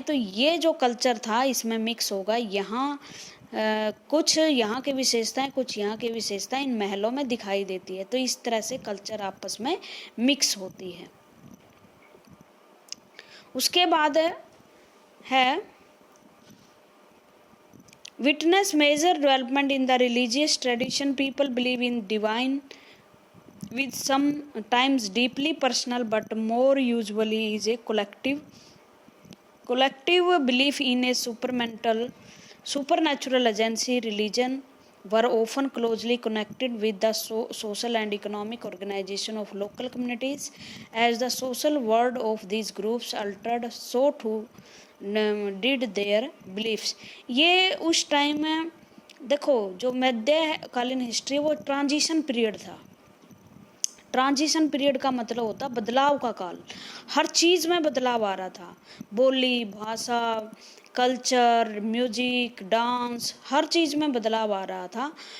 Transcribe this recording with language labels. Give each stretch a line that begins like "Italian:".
Hindi: तो ये जो कल्चर था इसमें मिक्स होगा, यहाँ कुछ यहाँ की विशेषताएं कुछ यहाँ की विशेषताएं इन महलों में दिखाई देती है। तो इस तरह से कल्चर आपस में मिक्स होती है। उसके बाद है
English: Witness major development in the religious tradition. People believe in divine with sometimes deeply personal but more usually is a collective belief in a supernatural agency. Religion were often closely connected with the social and economic organization of local communities. As the social world of these groups altered, so too did their beliefs।
Hindi: ये उस time में देखो जो मध्यकालीन history वो transition period था। Transition period का मतलब होता बदलाव का काल, हर चीज़ में बदलाव आ रहा था, बोली, भाषा, कल्चर, म्यूजिक, डांस, हर चीज़ में बदलाव आ रहा था।